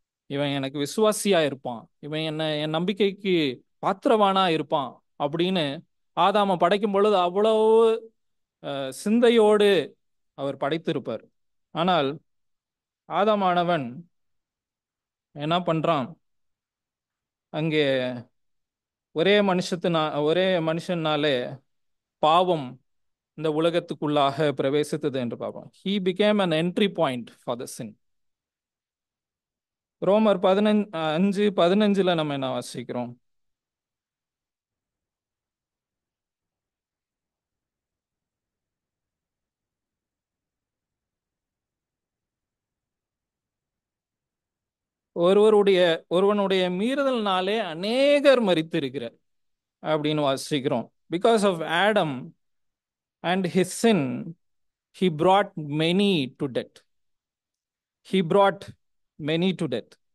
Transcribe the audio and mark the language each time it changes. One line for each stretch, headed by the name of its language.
Tamil: இவன் எனக்கு விசுவாசியா இருப்பான், இவன் என் நம்பிக்கைக்கு பாத்திரவானா இருப்பான் அப்படின்னு ஆதாம படைக்கும் பொழுது அவ்வளவு சிந்தையோடு அவர் படைத்திருப்பார். ஆனால் ஆதாமானவன் என்ன பண்றான்? அங்கே ஒரே மனுஷனாலே பாவம் இந்த உலகத்துக்குள்ளாக பிரவேசித்தது என்று பார்ப்போம்.
English: He became an entry point for the sin.
Tamil: ரோமர் 5:15 நம்ம என்ன வாசிக்கிறோம்? ஒருவருடைய ஒருவனுடைய மீறுதல்னாலே அநேகர் மரித்திருக்கிறார் அப்படின்னு வாசிக்கிறோம்.
English: Because of Adam and his sin, he brought many to death. He brought many to death.